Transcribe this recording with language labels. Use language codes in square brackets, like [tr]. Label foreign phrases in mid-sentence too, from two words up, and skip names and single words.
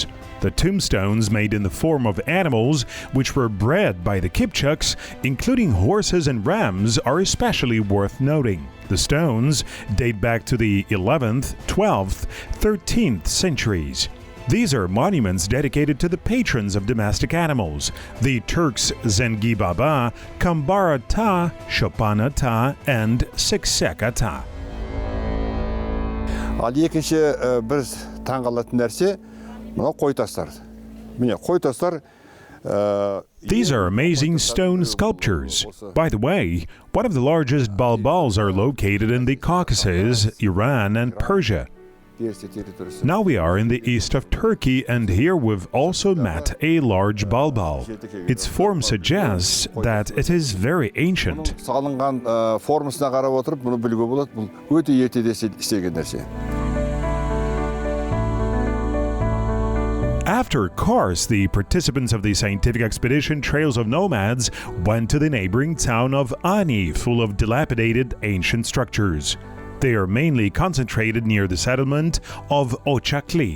[en] The tombstones made in the form of animals which were bred by the Kipchaks, including horses and rams, are especially worth noting. The stones date back to the 11th, 12th, 13th centuries. These are monuments dedicated to the patrons of domestic animals, the Turks Zengi Baba, Kambara Ta, Chopana Ta, and Sekseka Ta. [kk] Ал екінші бір таңғалатын нәрсе мына қой тастар. Міне қой тастар. [en] These are amazing stone sculptures. By the way, one of the largest balbals are located in the Caucasus, Iran, and Persia. Now we are in the east of Turkey, and here we've also met a large balbal. Its form suggests that it is very ancient. [kk] Салынған формасына қарап отырып, мұны білуге болады. Бұл өте ертеде істеген нәрсе. [en] After Kars, the participants of the scientific expedition Trails of Nomads went to the neighboring town of Ani, full of dilapidated ancient structures. They are mainly concentrated near the settlement of Ochakli.